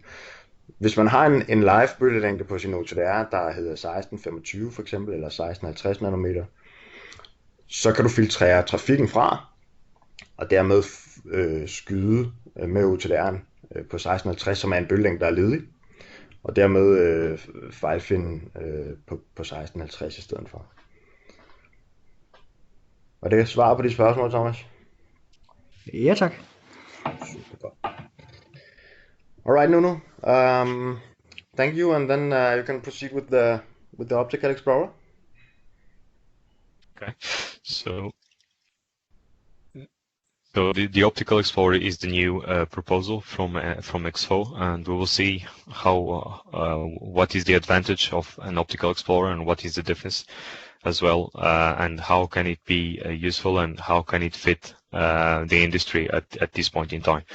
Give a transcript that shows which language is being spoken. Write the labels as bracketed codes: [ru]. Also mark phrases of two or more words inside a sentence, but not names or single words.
[da] Hvis man har en live bølgelængde på sin OTDR, der hedder 1625 for eksempel, eller 1650 nanometer, så kan du filtrere trafikken fra, og dermed skyde med OTDR'en på 1650, som er en bølgelængde, der er ledig, og dermed fejlfinde på 1650 i stedet for. Var det svar på de spørgsmål, Thomas? Ja, tak. Super godt. [en] Alright, Nuno. Thank you, and then you can proceed with the Optical Explorer. Okay, so the Optical Explorer is the new proposal from Expo, and we will see how what is the advantage of an Optical Explorer and what is the difference as well, and how can it be useful and how can it fit the industry at this point in time.